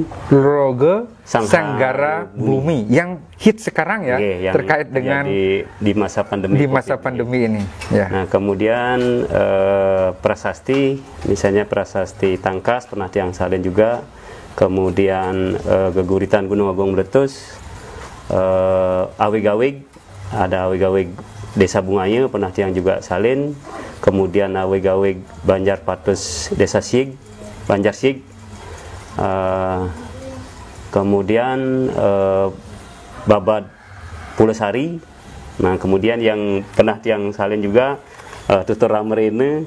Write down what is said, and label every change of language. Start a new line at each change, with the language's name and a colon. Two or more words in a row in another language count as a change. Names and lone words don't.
Indonesian: Roge Sanggara Bumi yang hit sekarang ya, yang terkait dengan di masa pandemi. Di masa pandemi ini. Ya. Nah, kemudian prasasti, misalnya prasasti Tangkas pernah yang salin juga. Kemudian Geguritan Gunung Agung Meletus, Awig-awig, ada Awig-awig Desa Bungaya pernah yang juga salin. Kemudian Awig-awig Banjar Patus Desa Sig, Banjar Sig. Kemudian Babad Pulesari. Nah, kemudian yang pernah yang salin juga Tutur Ramerine.